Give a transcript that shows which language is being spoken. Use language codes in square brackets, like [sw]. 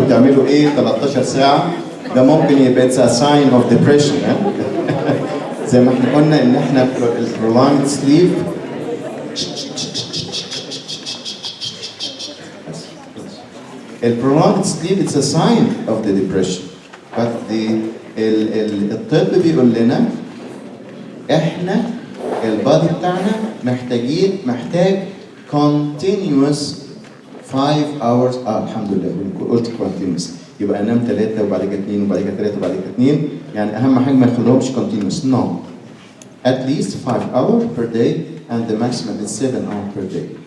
[ar] انتوا بتعملوا ايه 13 ساعه؟ ده ممكن يبقى [en] a sign of depression. [ar] زي ما احنا قلنا ان احنا [en] prolonged sleep prolonged sleep it's a sign of the depression. [ar] but الطب بيقول لنا احنا البادي بتاعنا محتاج [en] continuous 5 hours. [ar] الحمد لله قلت continuous، يبقى انام 3 وبعد كده 2 وبعد كده 3 وبعد كده 2. يعني اهم حاجه ما يخلوهمش continuous. [en] no, at least 5 hours per day and the maximum is 7 hours per day.